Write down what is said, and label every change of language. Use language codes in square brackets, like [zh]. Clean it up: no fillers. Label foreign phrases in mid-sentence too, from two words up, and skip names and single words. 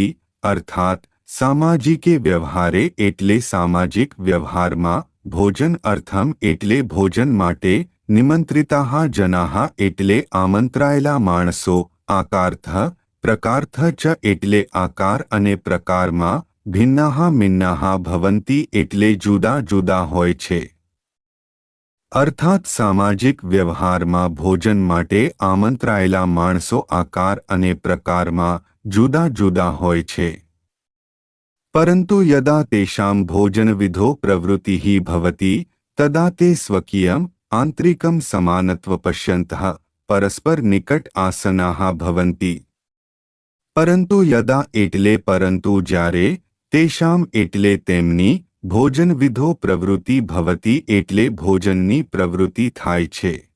[sa] अर्थात सामाजिके व्यवहारे [gu] એટલે સામાજિક વ્યવહારમાં [sa] भोजन अर्थम [gu] એટલે ભોજન માટે [sa] निमंत्रिताः जनाः [gu] એટલે આમંત્રાયેલા માણસો [sa] आकारतः प्रकारतः च [gu] એટલે આકાર અને પ્રકારમાં [sa] भिन्नाः मिन्नाः भवन्ति [gu] એટલે જુદા જુદા હોય છે। અર્થાત સામાજિક વ્યવહારમાં ભોજન માટે આમંત્રાયેલા માણસો આકાર અને પ્રકારમાં જુદા જુદા હોય છે। [sa] परंतु यदा तेषां भोजनविधो प्रवृत्तिः भवति तदा ते स्वकीयम् आंतरिकं समानत्व पश्यन्तः परस्पर निकट आसनाः भवन्ति। परंतु यदा [gu] એટલે પરંતુ જ્યારે तेषां એટલે તેમની [sa] भोजनविधो प्रवृत्ति भवति [gu] એટલે ભોજનની પ્રવૃત્તિ થાય છે।